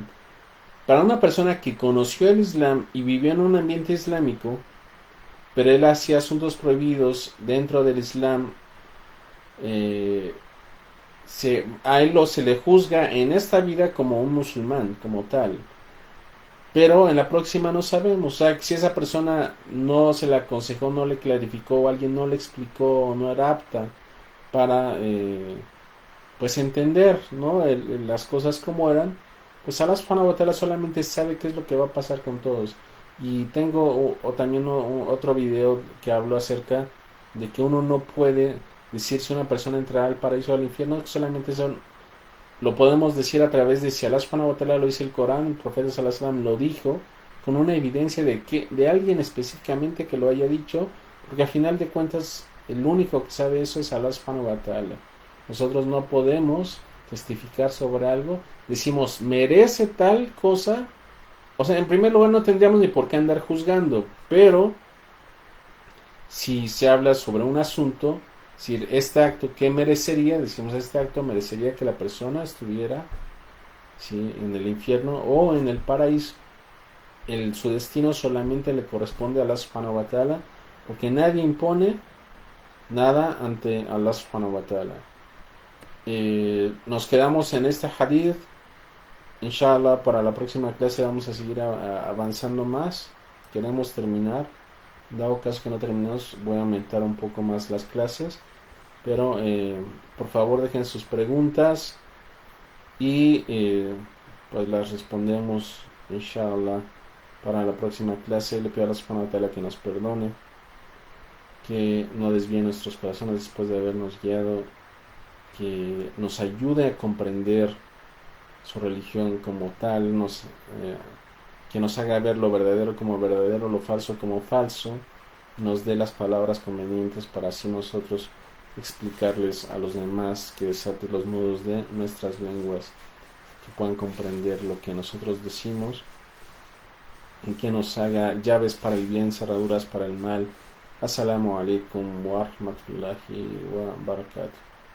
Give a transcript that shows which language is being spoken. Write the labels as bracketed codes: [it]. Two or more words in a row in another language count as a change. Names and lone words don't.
[es] Para una persona que conoció el Islam y vivió en un ambiente islámico, pero él hacía asuntos prohibidos dentro del Islam, a él se le juzga en esta vida como un musulmán, como tal. Pero en la próxima no sabemos. O sea, si esa persona no se le aconsejó, no le clarificó, o alguien no le explicó, o no era apta para pues entender, ¿no? Las cosas como eran, pues [ar] الله سبحانه وتعالى [es] solamente sabe qué es lo que va a pasar con todos. Y tengo también otro video que hablo acerca de que uno no puede decir si una persona entrará al paraíso o al infierno, que solamente lo podemos decir a través de si [ar] الله سبحانه وتعالى [es] lo dice el Corán, el profeta [ar] صلى الله عليه وسلم [es] lo dijo, con una evidencia de alguien específicamente que lo haya dicho, porque al final de cuentas el único que sabe eso es [ar] الله سبحانه وتعالى. [es] Nosotros no podemos testificar sobre algo. Decimos, merece tal cosa. O sea, en primer lugar no tendríamos ni por qué andar juzgando. Pero si se habla sobre un asunto, si este acto, ¿qué merecería? Decimos, este acto merecería que la persona estuviera, ¿sí?, en el infierno o en el paraíso. Su destino solamente le corresponde a [ar] الله سبحانه وتعالى, [es] porque nadie impone nada ante [ar] الله سبحانه وتعالى. [es] Nos quedamos en este hadith. Inshallah, para la próxima clase vamos a seguir avanzando más. Queremos terminar. Dado caso que no terminamos, voy a aumentar un poco más las clases. Pero por favor dejen sus preguntas y pues las respondemos, inshallah, para la próxima clase. Le pido a [ar] الله سبحانه وتعالى [es] que nos perdone, que no desvíe nuestros corazones después de habernos guiado, que nos ayude a comprender su religión como tal, que nos haga ver lo verdadero como verdadero, lo falso como falso, nos dé las palabras convenientes para así nosotros explicarles a los demás, que desate los nudos de nuestras lenguas, que puedan comprender lo que nosotros decimos, y que nos haga llaves para el bien, cerraduras para el mal. [ar] السلام عليكم ورحمة الله وبركاته.